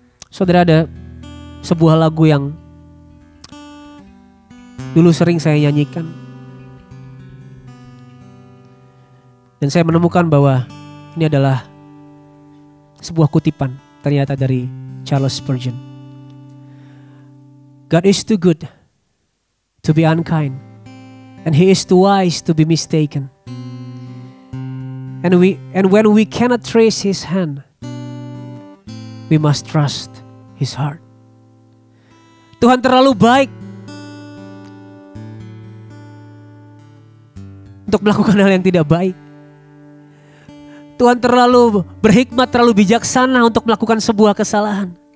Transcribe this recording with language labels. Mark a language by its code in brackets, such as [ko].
[id] Saudara, ada sebuah lagu yang dulu sering saya nyanyikan. Dan saya menemukan bahwa ini adalah sebuah kutipan ternyata dari Charles Spurgeon. [en] God is too good to be unkind, and He is too wise to be mistaken. And when we cannot trace His hand, we must trust His heart. [id] Tuhan terlalu baik untuk melakukan hal yang tidak baik. Tuhan terlalu berhikmat, terlalu bijaksana untuk melakukan sebuah kesalahan.